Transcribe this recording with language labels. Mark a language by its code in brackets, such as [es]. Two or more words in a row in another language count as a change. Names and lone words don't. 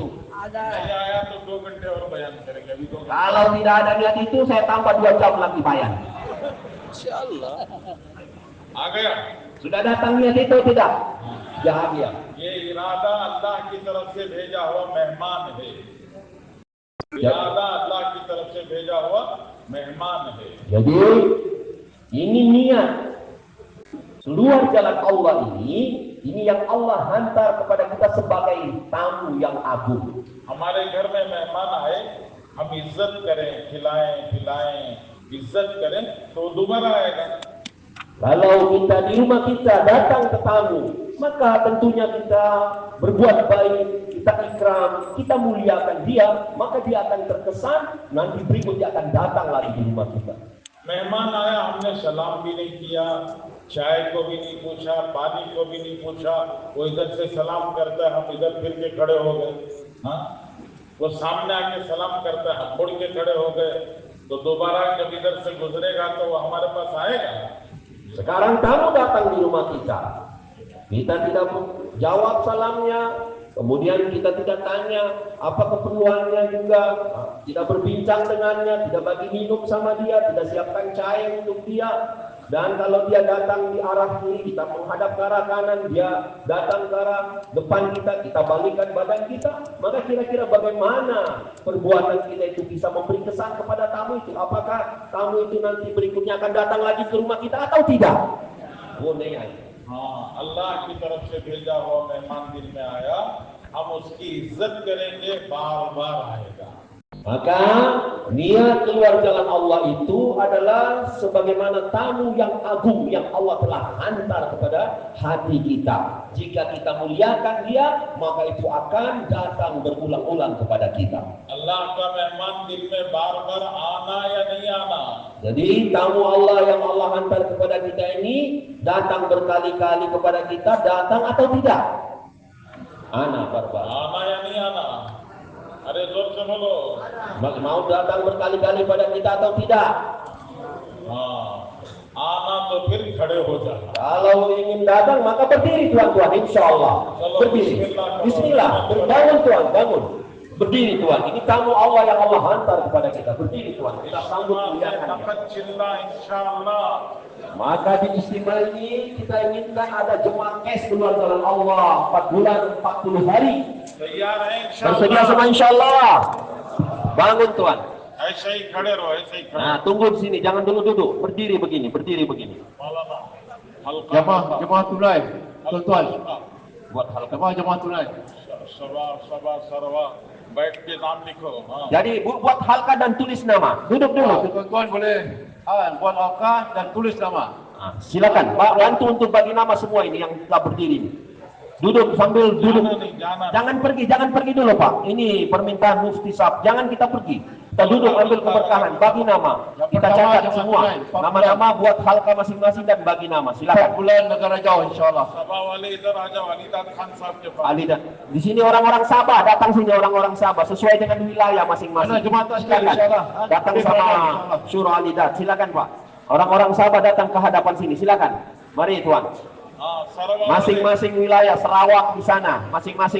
[ms] Ada. [hi] नहीं आया तो 2 घंटे और बयान करेंगे, अभी 2 घंटे। [ms] Kalau tidak ada niat itu, saya tambah 2 jam lagi bayan. Insyaallah. [hi] आ गया? [ms] Sudah datang niat itu tidak? Bahagia. [hi] ये इरादा अल्लाह की तरफ से भेजा हुआ मेहमान है। इरादा अल्लाह की तरफ से भेजा हुआ मेहमान है। [ms] Jadi ini niat keluar jalan Allah ini yang Allah hantar kepada kita sebagai tamu yang agung. [hi] हमारे घर में मेहमान आए, हम इज्जत करें, खिलाएं पिलाएं, इज्जत करें तो दोबारा आएगा। [ms] Kalau kita di rumah kita datang tetamu, maka tentunya kita berbuat baik, kita ikram, kita muliakan dia, maka dia akan terkesan, nanti berikutnya akan datang lagi di rumah kita. [hi] मेहमान आया, हमने सलाम भी नहीं किया, चाय को भी नहीं पूछा, पानी को भी नहीं पूछा, वो इधर से सलाम करता है, हम इधर फिर के खड़े हो गए। हाँ, वो सामने आके सलाम करता है, हम मुड़ के खड़े हो गए तो दोबारा जब इधर से गुजरेगा तो वो हमारे पास आएगा? [ms] Sekarang tamu datang di rumah kita, kita tidak jawab salamnya, kemudian kita tidak tanya apa keperluannya juga, tidak berbincang dengannya, tidak bagi minum sama dia, tidak siapkan cair untuk dia. Dan kalau dia datang di arah kiri, kita menghadap ke arah kanan, dia datang ke arah depan kita, kita balikkan badan kita. Maka kira-kira bagaimana perbuatan kita itu bisa memberi kesan kepada tamu itu? Apakah tamu itu nanti berikutnya akan datang lagi ke rumah kita atau tidak? [hi] वो नहीं आएगा। हाँ, अल्लाह की तरफ से भेजा हुआ मेहमान दिल में आया, हम उसकी इज्जत करेंगे, बार बार आएगा। [ms] Maka niat keluar jalan Allah itu adalah sebagaimana tamu yang agung yang Allah telah hantar kepada hati kita. Jika kita muliakan dia, maka itu akan datang berulang-ulang kepada kita. [hi] अल्लाह का मेहमान दिल में बार बार आना या नहीं आना? [ms] Jadi tamu Allah yang Allah hantar kepada kita ini datang berkali-kali kepada kita, datang atau tidak? [hi] आना बार बार. आना या नहीं आना? अरे जोर से बोलो। [ms] Mau datang berkali-kali pada kita atau tidak? [hi] हाँ, आना तो फिर खड़े हो जाना। [ms] Kalau ingin datang maka berdiri tuan-tuan, [ar] insya Allah. [ms] Berdiri. Bismillah, berbangun tuan, bangun. Berdiri tuan. Ini tamu Allah yang Allah hantar kepada kita. Berdiri tuan. Kita sambut muliakan. [hi] नफत चिल्ला इंशाअल्लाह। [ms] Maka di istimewa ini kita inginkan ada jemaah kes keluar jalan Allah 4 bulan 40 hari. [hi] तैयार है [ms] Bersedia [hi] इंशाअल्लाह? [ms] semua [ar] insya Allah. [ms] Bangun tuan. [hi] ऐसे ही खड़े रहो, ऐसे ही खड़े। [ms] Nah, tunggu di sini, jangan dulu duduk. Berdiri begini, berdiri begini. [hi] मौलाना, हल्का [ms] Jemaah tunai, tuan-tuan. Buat hal Jemaah tunai. [hi] सबा सबा सरवा बैठ के नाम लिखो। हाँ, [ms] Jadi buat halka dan tulis nama. Duduk dulu. Tuan-tuan boleh buat halqa dan tulis nama. Nah, silakan. Pak, bantu untuk bagi nama semua ini yang telah berdiri ini. Duduk sambil duduk. [hi] जाना नहीं जाना। [ms] Jangan pergi dulu Pak. Ini permintaan Mufti Sab. Jangan kita pergi. Kita duduk ambil keberkahan, bagi nama. Kita catat semua. Nama-nama buat halqa masing-masing dan bagi nama. 4 Silakan. bulan negara jauh insyaAllah. [hi] सभा वाले इधर आ जाओ, अलीदाद खान साहब के पास। [ms] Ali dan di sini orang-orang Sabah, datang sini orang-orang Sabah sesuai dengan wilayah masing-masing. Mana jemaah tak sekali, Silakan. insyaAllah. Datang Di sama insyaallah. Syuro Alidat. Silakan Pak. Orang-orang Sabah datang ke hadapan sini. Silakan. Mari Tuan. [hi] हाँ, सरवा वाले [ms] Masing-masing wilayah Sarawak di sana, masing-masing.